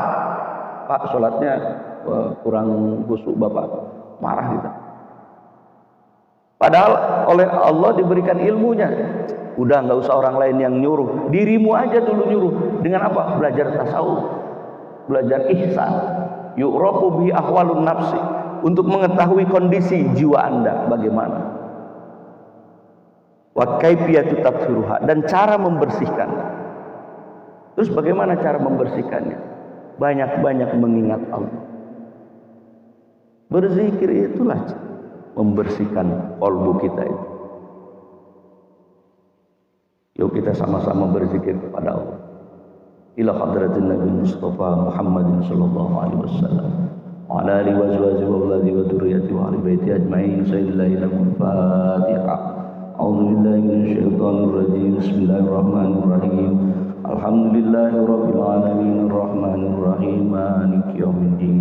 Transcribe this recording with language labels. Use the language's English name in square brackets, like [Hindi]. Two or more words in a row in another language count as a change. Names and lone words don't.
[Indonesian] Pak, sholatnya kurang khusyuk, Bapak. Marah kita. Padahal oleh Allah diberikan ilmunya. Udah nggak usah orang lain yang nyuruh, dirimu aja dulu nyuruh. Dengan apa? Belajar tasawuf, belajar ihsan. [Arabic] يعرف بأحوال النفس, [Indonesian] untuk mengetahui kondisi jiwa Anda bagaimana. [Arabic] وكيفية تطهيرها, [Indonesian] dan cara membersihkan. Terus bagaimana cara membersihkannya? Banyak-banyak mengingat Allah. Berzikir itulah membersihkan kalbu kita itu. Yuk kita sama-sama berzikir kepada Allah. [Arabic] إلى حضرة النبي المصطفى محمد صلى الله عليه وسلم وعلى آله وأزواجه وأولاده وذرياته وأهل بيته أجمعين. [Indonesian] Al-Fatihah. [Arabic] أعوذ بالله من الشيطان الرجيم. بسم الله الرحمن الرحيم. الحمد لله رب العالمين الرحمن الرحيم مالك يوم الدين.